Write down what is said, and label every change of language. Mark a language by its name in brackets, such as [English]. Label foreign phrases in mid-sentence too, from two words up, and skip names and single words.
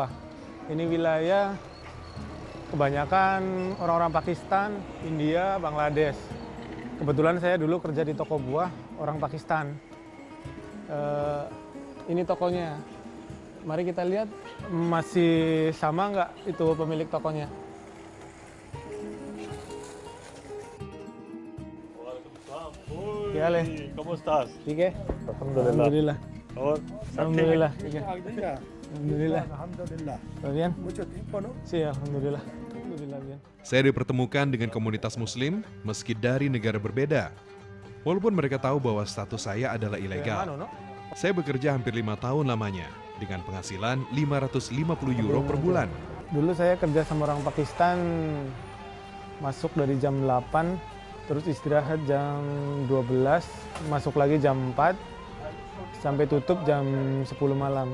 [Indonesian] Ini wilayah kebanyakan orang-orang Pakistan, India, Bangladesh. Kebetulan saya dulu kerja di toko buah orang Pakistan. Ini tokonya. Mari kita lihat masih sama nggak itu pemilik tokonya. [Spanish] Hola, ¿cómo estás? [Hindi] ठीक है alhamdulillah और alhamdulillah ठीक है alhamdulillah Alhamdulillah. [Spanish] ¿Todo bien? Mucho tiempo, ¿no? Sí, alhamdulillah bien. [Indonesian] Saya dipertemukan dengan komunitas Muslim meski dari negara berbeda. Walaupun mereka tahu bahwa status saya adalah ilegal. Saya bekerja hampir 5 tahun lamanya dengan penghasilan 550 euro per bulan. Dulu saya kerja sama orang Pakistan, masuk dari jam 8, terus istirahat jam 12, masuk lagi jam 4, sampai tutup jam 10 malam.